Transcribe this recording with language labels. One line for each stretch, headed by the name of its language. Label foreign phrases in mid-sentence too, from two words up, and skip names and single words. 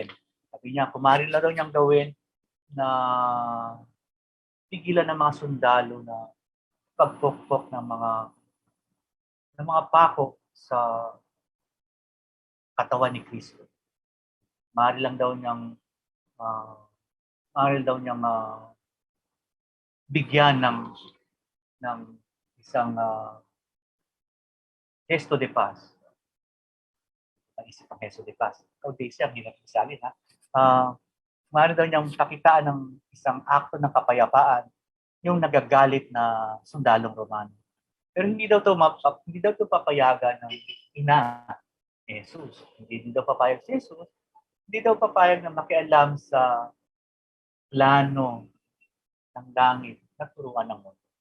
Filipino: Sabi niya, kung maari lang daw niyang gawin na pigilan ng mga sundalo na pagpokpok ng mga pako sa katawan ni Kristo. Maari lang daw niyang bigyan ng isang
Spanish: gesto de paz.
Filipino: Isip ang
Spanish: gesto de paz.
Filipino: Ikaw, Daisy, ang ginagasalin, ha? Maari daw niyang pakitaan ng isang akto ng kapayapaan yung nagagalit na sundalong Romano. Pero hindi daw to papayagan ng ina Jesus. Hindi daw papayag si Jesus. Hindi daw papayag na makialam sa plano ng langit na turuan ng mundo.